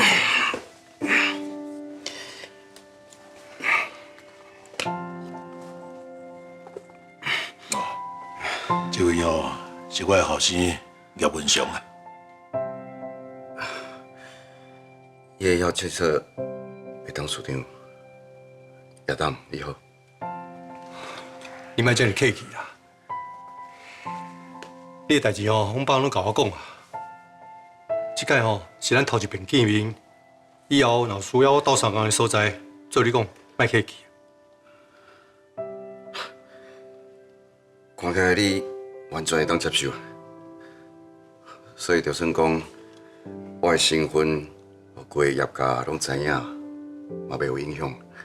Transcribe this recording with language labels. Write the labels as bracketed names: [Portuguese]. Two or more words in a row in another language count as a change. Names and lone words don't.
[Min Nan Chinese] 这位哦，是我的后生叶文祥啊。伊会晓决策，会当署长。叶董，你好。你莫遮尔客气啊！你的代志吼，阮爸拢甲我讲啊。即摆吼是咱头一遍见面，以后若有需要我斗相共的所在，做你讲，莫客气。看起来你完全会当接受，所以就算讲我的身份，规个业界拢知影，嘛袂有影响。